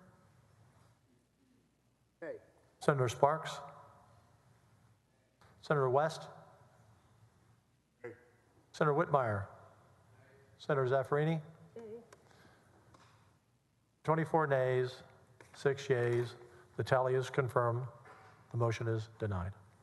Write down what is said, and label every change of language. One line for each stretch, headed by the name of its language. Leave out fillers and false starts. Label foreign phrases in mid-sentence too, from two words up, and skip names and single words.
English: Yay. Senator Sparks. Senator West. Yay. Senator Whitmire. Senator Zaffarini. 24 nays, 6 yeas. The tally is confirmed. The motion is denied.